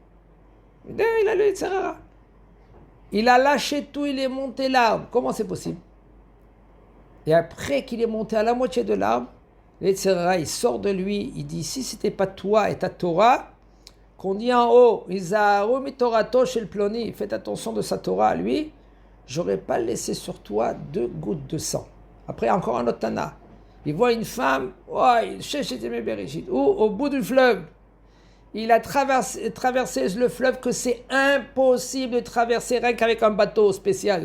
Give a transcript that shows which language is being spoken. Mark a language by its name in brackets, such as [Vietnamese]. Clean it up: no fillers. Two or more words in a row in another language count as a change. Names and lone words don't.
[French] Il a le Yetzirara. Il a lâché tout, il est monté l'arbre. Comment c'est possible? Et après qu'il est monté à la moitié de l'arbre, le Yetzirara, il sort de lui, il dit, si c'était pas toi et ta Torah, qu'on dit en haut, [Hebrew] הזהרו מתורתו של פלוני, [French] faites attention de sa Torah à lui, j'aurais pas laissé sur toi 2 gouttes de sang. Après, encore un autre Tana. Il voit une femme, au bout du fleuve, il a traversé le fleuve que c'est impossible de traverser rien qu'avec un bateau spécial.